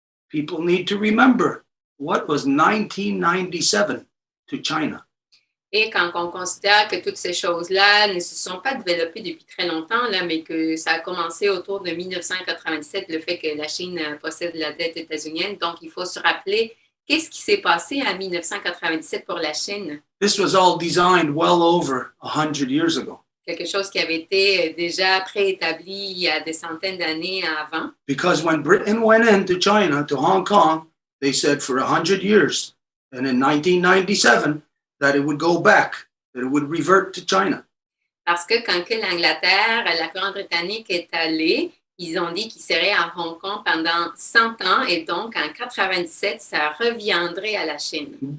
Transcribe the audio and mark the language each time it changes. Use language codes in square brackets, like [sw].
[en] People need to remember what was 1997 to China. [fr] Et quand on considère que toutes ces choses-là ne se sont pas développées depuis très longtemps, là, mais que ça a commencé autour de 1987, le fait que la Chine possède la dette états-unienne, donc il faut se rappeler qu'est-ce qui s'est passé en 1997 pour la Chine. [en] This was all designed well over 100 years ago. [fr] Quelque chose qui avait été déjà préétabli il y a des centaines d'années avant. [en] Because when Britain went into China, to Hong Kong, they said for 100 years, and in 1997, that it would go back, that it would revert to China. [fr] Parce que quand que l'Angleterre, la couronne britannique est allée, ils ont dit qu'ils seraient à Hong Kong pendant 100 ans et donc en 97, ça reviendrait à la Chine.